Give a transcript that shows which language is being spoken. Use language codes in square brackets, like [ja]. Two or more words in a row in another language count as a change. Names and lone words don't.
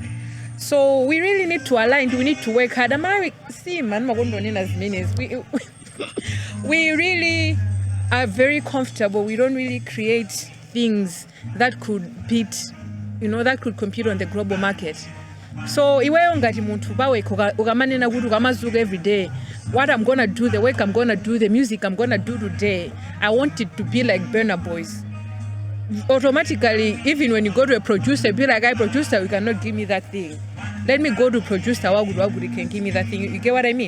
[en] So we really need to align. We need to work hard. We really are very comfortable. We don't really create things that could beat, that could compete on the global market. So [ny] iweyo ngati muntu pawekha ukamanena kuti ukamazuka [en] every day, what I'm gonna do, the work I'm gonna do, the music I'm gonna do today, I want it to be like Burna Boys. Automatically, even when you go to a producer, be like, "Hey, producer, you cannot give me that thing. Let me go to producer, Wagudu can give me that thing." You get what I mean?